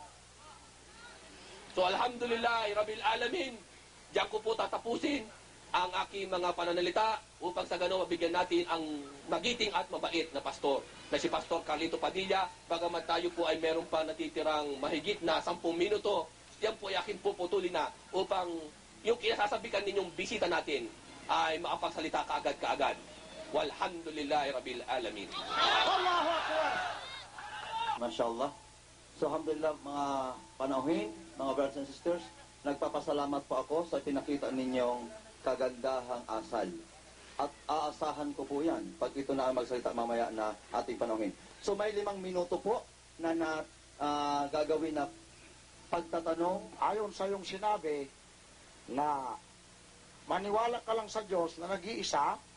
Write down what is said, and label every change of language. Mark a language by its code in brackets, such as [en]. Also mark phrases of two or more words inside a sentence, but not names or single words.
[ar] So alhamdulillah, Rabbil Alamin, [tl] diyan ko po tatapusin ang aking mga pananalita upang sa gano'n mabigyan natin ang magiting at mabait na pastor na si Pastor Carlito Padilla. Bagamat tayo po ay meron pa natitirang mahigit na 10 minuto, yan po ay aking puputulin na upang yung kinasasabikan ninyong bisita natin ay makapagsalita kaagad-kaagad. [ar] Walhamdulillahi Rabbil Alamin. Allahu Akbar! Mashallah. [tl] So, alhamdulillah, mga panauhin, mga [en] brothers and sisters, [tl] nagpapasalamat po ako sa pinakita ninyong kagandahang asal. At aasahan ko po yan pag ito na ang magsalita mamaya na ating panauhin. So, may 5 minuto po na gagawin na pagtatanong. Ayon sa iyong sinabi na maniwala ka lang sa Diyos na nag-iisa